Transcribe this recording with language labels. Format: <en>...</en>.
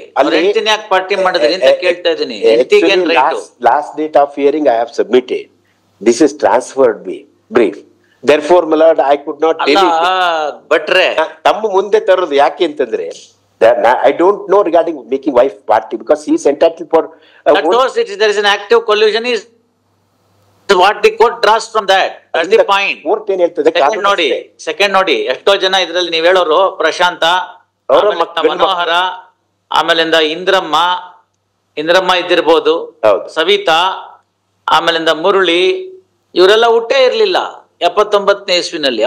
<kn>ಹೆಂಡತಿನ ಯಾಕೆ ಪಾರ್ಟಿ ಮಾಡಿದ್ರಿ ಅಂತ ಕೇಳ್ತಾ ಇದೀನಿ.</kn> <en>Last date of hearing I have submitted. This is transferred brief. Therefore, my lord, I could not delete it.</en> <kn>ಬಟ್ರೆ ತಮ್ಮ ಮುಂದೆ ತರೋದು ಯಾಕೆ ಅಂತಂದ್ರೆ</kn> <en>I don't know regarding making wife party because he is entitled for there is an active collusion is what the court draws from that. That's the point.</en> <kn>Court ಏನ್ ಹೇಳ್ತದೆ? Second ನೋಡಿ ಎಷ್ಟೋ ಜನ ಇದ್ರಲ್ಲಿ ನೀವ್ ಹೇಳೋರು ಪ್ರಶಾಂತ, ಮನೋಹರ, ಆಮೇಲಿಂದ ಇಂದ್ರಮ್ಮ ಇದ್ದಿರ್ಬೋದು, ಸವಿತಾ, ಆಮೇಲಿಂದ ಮುರಳಿ, ಇವರೆಲ್ಲ ಹುಟ್ಟೇ ಇರ್ಲಿಲ್ಲ 79ನೇ ಇಸ್ವಿನಲ್ಲಿ.</kn>